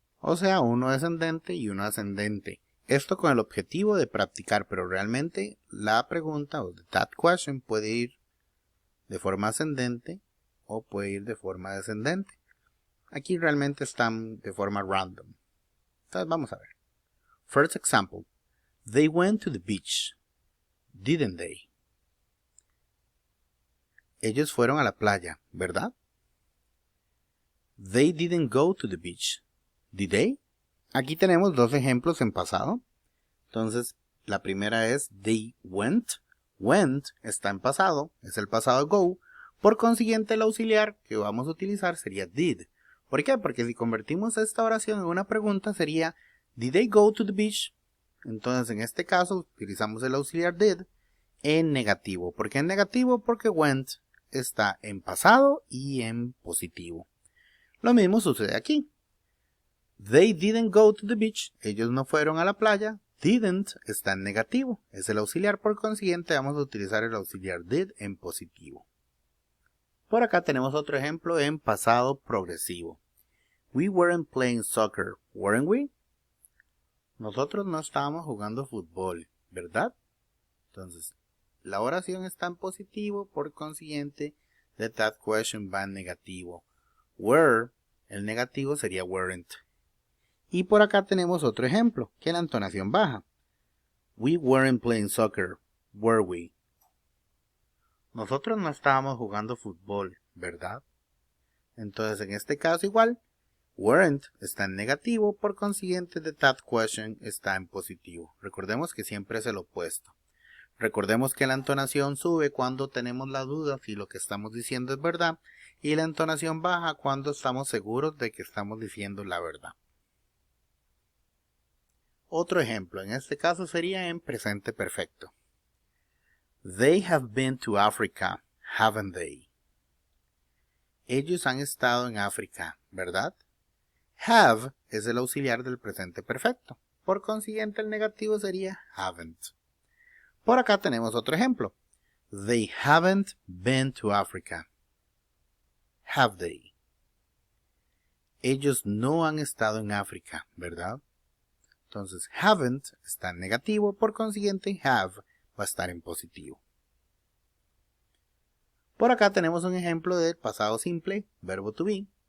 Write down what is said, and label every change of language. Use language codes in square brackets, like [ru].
[es] O sea, uno descendente y uno ascendente. Esto con el objetivo de practicar, pero realmente la pregunta o [en] that question [es] puede ir de forma ascendente o puede ir de forma descendente. Aquí realmente están de forma random. Entonces vamos a ver. [en] First example. They went to the beach. Didn't they? [es] Ellos fueron a la playa, ¿verdad? [en] They didn't go to the beach. Did they? [es] Aquí tenemos dos ejemplos en pasado. Entonces, la primera es [en] they went. [es] Went está en pasado, es el pasado go. Por consiguiente, el auxiliar que vamos a utilizar sería did. ¿Por qué? Porque si convertimos esta oración en una pregunta sería [en] did they go to the beach? [es] Entonces, en este caso, utilizamos el auxiliar did en negativo. ¿Por qué en negativo? Porque went está en pasado y en positivo. Lo mismo sucede aquí. [en] They didn't go to the beach. [es] Ellos no fueron a la playa. Didn't está en negativo. Es el auxiliar, por consiguiente vamos a utilizar el auxiliar did en positivo. Por acá tenemos otro ejemplo en pasado progresivo. [en] We weren't playing soccer, weren't we? [es] Nosotros no estábamos jugando fútbol, ¿verdad? Entonces, la oración está en positivo, por consiguiente, [en] the that question [es] va en negativo. Were, el negativo sería weren't. Y por acá tenemos otro ejemplo, que es la entonación baja. [en] We weren't playing soccer, were we? [es] Nosotros no estábamos jugando fútbol, ¿verdad? Entonces, en este caso igual, weren't está en negativo, por consiguiente, [en] the that question [es] está en positivo. Recordemos que siempre es el opuesto. Recordemos que la entonación sube cuando tenemos la duda si lo que estamos diciendo es verdad, y la entonación baja cuando estamos seguros de que estamos diciendo la verdad. Otro ejemplo, en este caso sería en presente perfecto. [en] They have been to Africa, haven't they? [es] Ellos han estado en África, ¿verdad? Have es el auxiliar del presente perfecto. Por consiguiente, el negativo sería haven't. Por acá tenemos otro ejemplo. [en] They haven't been to Africa. Have they? [es] Ellos no han estado en África, ¿verdad? Entonces, haven't está en negativo, por consiguiente, have va a estar en positivo. Por acá tenemos un ejemplo del pasado simple, verbo to be.